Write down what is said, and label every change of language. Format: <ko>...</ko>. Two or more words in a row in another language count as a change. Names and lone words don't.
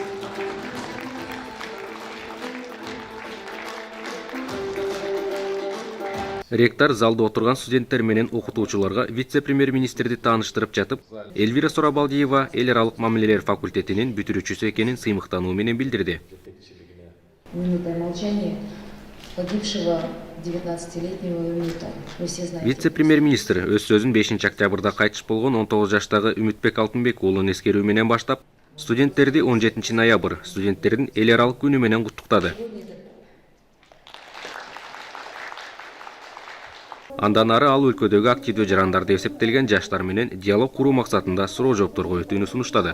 <ky>Ректор залда отурган студенттер менен окутуучуларга вице-премьер-министрди тааныштырып жатып, Эльвира Сурабалдиева эл аралык мамилелер факультетинин бүтүрүүчүсү экенин сыймыктануу менен билдирди.</ky> <ru>Минута молчания погибшего 19-летнего Үмүта.</ru> <ky>Вице-премьер-министр өз сөзүн 5 октябрда кайтыш болгон 19 жаштагы Үмүтбек Алтынбек уулун эскерүү менен баштап, студенттерди 17 ноябрь студенттердин эл аралык күнү менен куттуктады. Андан ары ал өлкөдөгү активдүү жарандарды эсептелген жаштар менен диалог куруу максатында суроо жоопторго өтүүнү сунуштады.</ky>